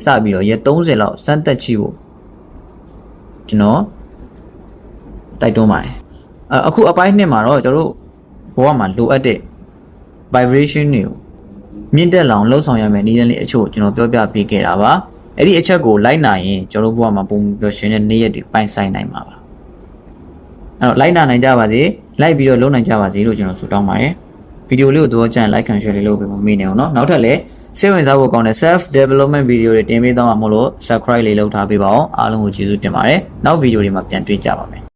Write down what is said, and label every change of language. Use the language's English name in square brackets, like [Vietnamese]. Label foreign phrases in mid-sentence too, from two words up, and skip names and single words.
[Burmese] ပြီးတော့ရက်30လောက်စမ်းသက်ကြည့်ဖို့ကျွန်တော်တိုက်တွန်းပါတယ်အခုအပိုင်း2မှာတော့ကျွန်တော်တို့ဘဝမှာလိုအပ်တဲ့ vibration တွေကိုမြင့်တက်လောင်လှုပ်ဆောင်ရမယ်နည်းလမ်းလေးအချို့ကျွန်တော်ပြောပြပေးခဲ့တာပါအဲ့ဒီအချက်ကိုလိုက်နိုင်ရင်ကျွန်တော်တို့ဘဝမှာပုံပျော်ရွှင်တဲ့နေ့ရက်တွေပိုင်ဆိုင်နိုင်မှာပါအဲ့တော့လိုက်နိုင်ကြပါစေလိုက်ပြီးတော့လုပ်နိုင်ကြပါစေလို့ကျွန်တော်ဆုတောင်းပါတယ်ဗီဒီယိုလေးကိုတော့ကြံ [English] like and share [Burmese] လေးလုပ်ပေးပါမေးနေအောင်เนาะနောက်ထပ်လည်းစိတ်ဝင်စားဖို့ကောင်းတဲ့ [English] self development video [Burmese] တွေတင်ပေးသွားမှာမို့လို့ subscribe လေးလုပ်ထားပေးပါအောင်အားလုံးကိုကျေးဇူးတင်ပါတယ်နောက်ဗီဒီယိုတွေမှာပြန်တွေ့ကြပါမယ်